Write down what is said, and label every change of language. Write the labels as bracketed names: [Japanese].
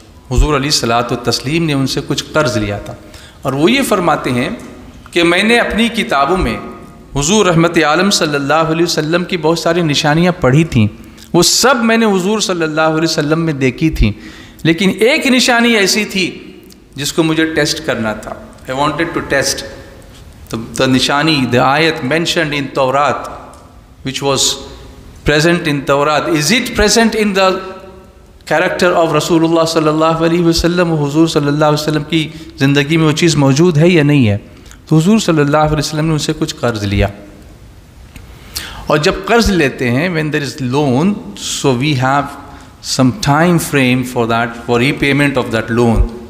[Urdu] حضور علیہ الصلاۃ والتسلیم نے ان سے کچھ قرض لیا تھا، اور وہ یہ فرماتے ہیں کہ میں نے اپنی کتابوں میں حضور رحمت عالم صلی اللہ علیہ وسلم کی بہت ساری نشانیاں پڑھی تھیں، وہ سب میں نے حضور صلی اللہ علیہ وسلم میں دیکھی تھیں، لیکن ایک نشانی ایسی تھی جس کو مجھے ٹیسٹ کرنا تھا. [English] I wanted to test the nishani, the ayat mentioned in Tawrat, which was present in Tawrat. Is it present in the character of Rasulullah sallallahu alaihi wasallam? [Urdu] حضور صلی اللہ علیہ وسلم کی زندگی میں وہ چیز موجود ہے یا نہیں ہے؟ تو حضور صلی اللہ علیہ وسلم نے ان سے کچھ قرض لیا، اور جب قرض لیتے ہیں [English] when there is loan, so we have some time frame for that, for repayment of that loan.